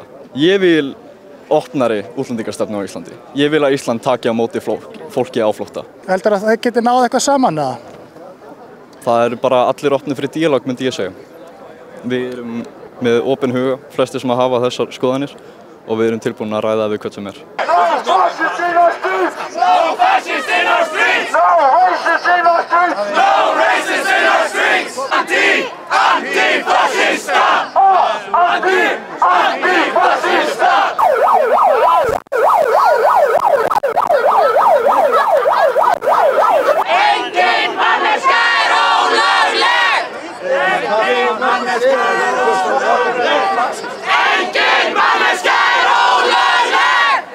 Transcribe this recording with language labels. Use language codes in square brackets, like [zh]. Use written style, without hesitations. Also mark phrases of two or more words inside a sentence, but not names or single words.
[is] Ég vil opnari útlendingarstefnu á Íslandi. Ég vil að Ísland taki á móti fólki á flótta. Heldur að það geti náð eitthvað saman eða? Það eru bara allir opnir fyrir díalóg, myndi ég segja. Við erum með opinn huga, flestir sem að hafa þessar skoðanir og við erum tilbúin að ræða við hvern sem er. [en] No fascists in our streets! No fascists in our streets! No racists in our streets! No racists in our streets! Anti-fascista! Anti-fascista! [is] Engin manneskja ólögleg! Engin manneskja ólögleg!